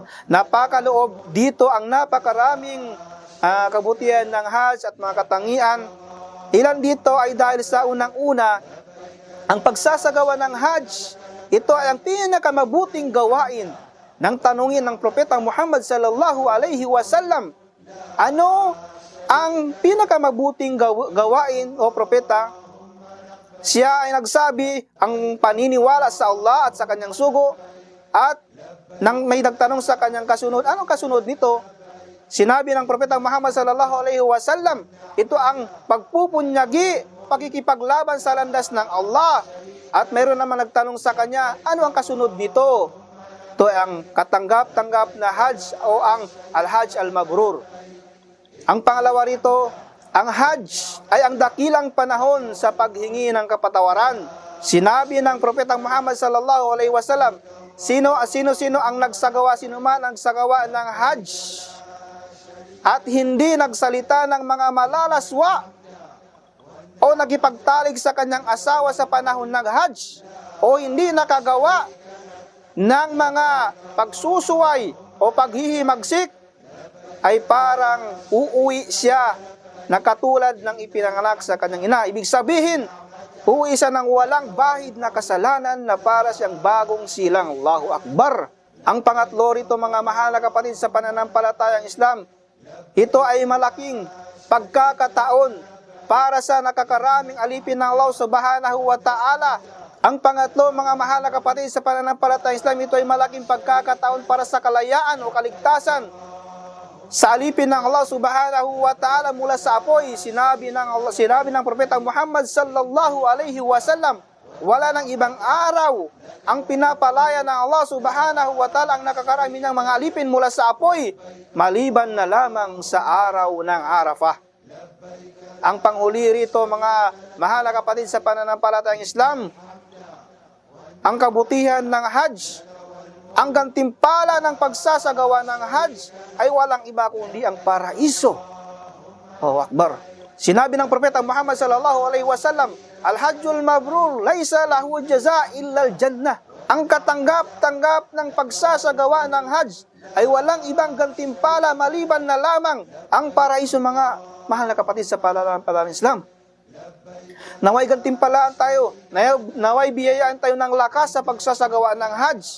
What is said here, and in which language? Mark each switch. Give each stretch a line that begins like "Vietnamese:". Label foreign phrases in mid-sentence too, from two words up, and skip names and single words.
Filipino: Napakaloob dito ang napakaraming kabutihan ng Hajj at mga katangian. Ilan dito ay dahil sa unang-una, ang pagsasagawa ng Hajj, ito ay ang pinakamabuting gawain ng tanungin ng Propeta Muhammad
Arabic: صلى الله عليه وسلم.
Filipino: Ano ang pinakamabuting gawain, o Propeta? Siya ay nagsabi, ang paniniwala sa Allah at sa kanyang sugo, at nang may nagtanong sa kanyang kasunod, anong kasunod nito? Sinabi ng Propeta Muhammad
Arabic: صلى الله عليه وسلم,
Filipino: ito ang pagpupunyagi, pakikipaglaban sa landas ng Allah. At mayroon naman nagtanong sa kanya, ano ang kasunod nito? Ito ang katanggap-tanggap na Hajj o ang
Arabic: الحج المبرور.
Filipino: Ang pangalawa rito, ang Hajj ay ang dakilang panahon sa paghingi ng kapatawaran. Sinabi ng Propeta Muhammad
Arabic: صلى الله عليه وسلم,
Filipino: sino ang sino man ang nagsagawa ng Hajj at hindi nagsalita ng mga malalaswa o nagipagtalig sa kanyang asawa sa panahon ng Hajj, o hindi nakagawa ng mga pagsusuway o paghihimagsik, ay parang uuwi siya na katulad ng ipinanganak sa kanyang ina. Ibig sabihin, uuwi siya ng walang bahid na kasalanan na para siyang bagong silang.
Arabic: الله أكبر.
Filipino: Ang pangatlo rito, mga mahal na kapatid sa pananampalatayang Islam, ito ay malaking pagkakataon para sa nakakaraming alipin ng Allah
Arabic: سبحانه وتعالى
Filipino: Ang pangatlo, mga mahal na kapatid sa pananampalatayang Islam, ito ay malaking pagkakataon para sa kalayaan o kaligtasan sa alipin ng Allah
Arabic: سبحانه وتعالى
Filipino: mula sa apoy. Sinabi ng Propeta Muhammad
Arabic: صلى الله عليه وسلم,
Filipino: wala ng ibang araw ang pinapalaya ng Allah
Arabic: سبحانه وتعالى
Filipino: ang nakakarami ng mga alipin mula sa apoy, maliban na lamang sa araw ng Arafah. Ang panghuli rito, mga mahal na kapatid sa pananampalatayang Islam, ang kabutihan ng Hajj, ang gantimpala ng pagsasagawa ng Hajj ay walang iba kundi ang paraiso.
Arabic: الله أكبر.
Filipino: Sinabi ng Propeta Muhammad
Arabic: صلى الله عليه وسلم، الحج المبرور ليس له جزاء إلا الجنة.
Filipino: Ang katanggap-tanggap ng pagsasagawa ng Hajj ay walang ibang gantimpala maliban na lamang ang paraiso, mga mahal na kapatid sa pananampalatayang Islam. Naway gantimpalaan tayo, naway biyayaan tayo ng lakas sa pagsasagawa ng Hajj.